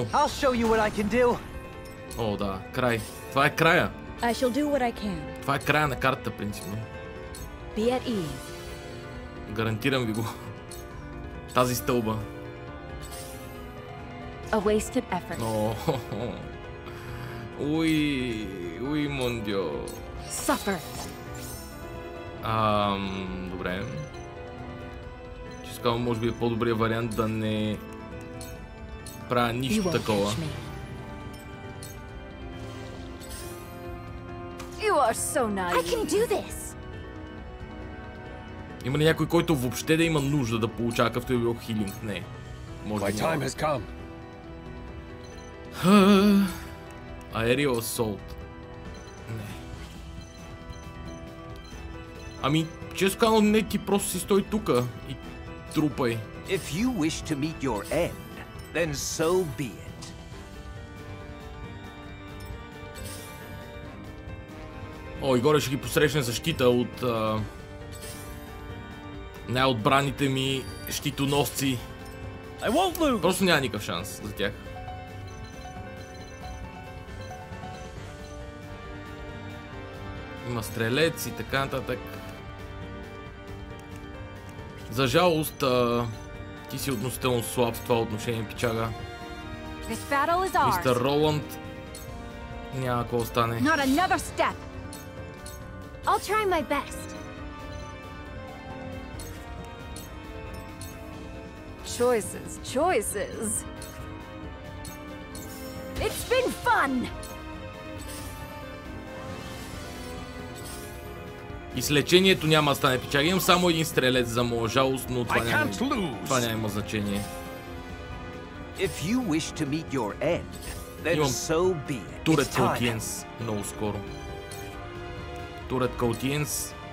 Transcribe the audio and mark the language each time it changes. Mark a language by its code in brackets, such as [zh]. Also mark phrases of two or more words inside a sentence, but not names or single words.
[en] I'll show you what I can do. [bg] О, да, край. Това е края. [en] I shall do what I can. [bg] Това е края на картата, принципно. [en] Be at ease. [bg] Гарантирам ви го. Тази стълба. [en] A wasted effort. [fr] Oh, oui, mon Dieu. [bg] Suffer. Добре. Че казвам, може би е по-добрият вариант да не правя [en] You [bg] нищо [en] won't [bg] такова. [en] catch me. You are so naive. I can do this. [bg] Има ли някой, който въобще да има нужда да получава какъвто е бил хилинг? Не. Може би няма. Aerial Assault. Не. Ами, често казано, не, ти просто си стой тука и трупай. [en] If you wish to meet your end, then so be it. [bg] О, и горе ще ги посрещне защита от най-отбраните ми щитоносци. Просто няма никакъв шанс за тях. Има стрелец и така нататък. За жалост, ти си относително слаб в това отношение, пичага. Мистер Роланд няма какво стане. [en] I'll try my best. Choices. It's been fun. [bg] И с лечението няма да стане, пичага. Имам само един стрелец за моя жалост, но това няма значение. [en] If you wish to meet your end, then so be it. [bg] Турет Каутиенс много скоро. Турет Каутиенс.